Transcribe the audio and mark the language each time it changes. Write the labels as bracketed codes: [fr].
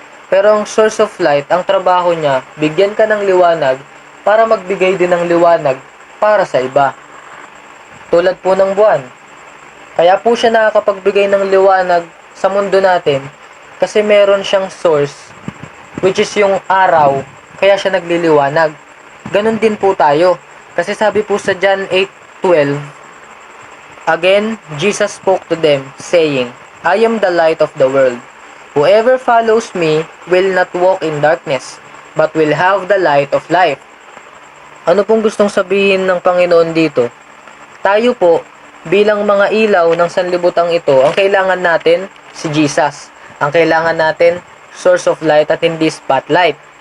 [tl] Pero ang [en] source of light, [tl] ang trabaho niya, bigyan ka ng liwanag para magbigay din ng liwanag para sa iba. Tulad po ng buwan. Kaya po siya nakakapagbigay ng liwanag sa mundo natin kasi meron siyang source, [en] which is [tl] yung araw, kaya siya nagliliwanag. Ganon din po tayo. Kasi sabi po sa John 8:12, [en] again, Jesus spoke to them, saying, I am the light of the world. Whoever follows me will not walk in darkness, but will have the light of life. [tl] Ano pong gustong sabihin ng Panginoon dito? Tayo po, bilang mga ilaw ng sanlibutan ito, ang kailangan natin, si Jesus. Ang kailangan natin, source of light at hindi spotlight.